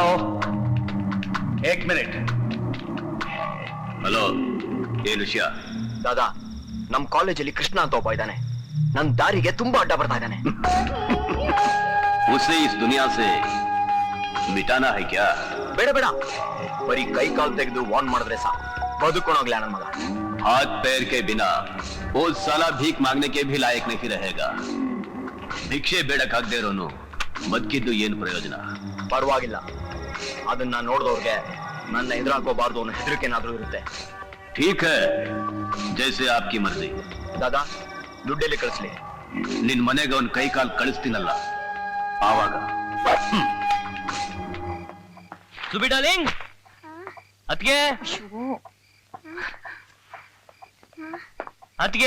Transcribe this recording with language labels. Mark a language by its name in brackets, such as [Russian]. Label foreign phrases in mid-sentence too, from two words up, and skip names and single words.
[Hindi] एक मिनट. [Kannada] ಹಲೋ, ಏನ್ ವಿಷಯ? ದಾದಾ, ನಮ್ ಕಾಲೇಜಲ್ಲಿ ಕೃಷ್ಣ ಅಂತ ಒಬ್ಬ ಇದ್ದಾನೆ. ನನ್ ದಾರಿಗೆ ತುಂಬಾ ಅಡ್ಡ ಬರ್ತಾ ಇದ್ದಾನೆ. [Hindi] उसे इस दुनिया से मिटाना है क्या? [Kannada] ಬೇಡ ಬೇಡ, ಬರೀ ಕೈ ಕಾಲು ತೆಗೆದು ವಾರ್ನ್ ಮಾಡಿದ್ರೆ ಸಾಕು, ಬದುಕೊಂಡೋಗ್ಲ ನನ್ನ ಮಗ. [Hindi] हाथ पैर के बिना वो साला भीख मांगने के भी लायक नहीं रहेगा. [Kannada] ಭಿಕ್ಷೆ ಬೇಡಕ್ಕಾಗದೇ ಇರೋನು ಬದುಕಿದ್ದು ಏನು ಪ್ರಯೋಜನ? ಪರವಾಗಿಲ್ಲ, ಅದನ್ನ ನೋಡಿದವ್ರಿಗೆ ನನ್ನ ಎದುರಾಕೋಬಾರ್ದು ಅನ್ನೋ ಹೆದರಿಕೆನಾದ್ರೂ ಇರುತ್ತೆ. [Hindi] ठीक है, जैसे आपकी मर्जी. [Kannada] ದಾದಾ, ದುಡ್ಡೆಲ್ಲಿ ಕಳಿಸ್ಲಿ? ನಿನ್ ಮನೆಗೆ ಅವನ್ ಕೈ ಕಾಲ್ ಕಳಿಸ್ತೀನಲ್ಲ ಆವಾಗ. ಸುಬಿ ಡಾರ್ಲಿಂಗ್, ಅತ್ಗೆ ಅತ್ಗೆ.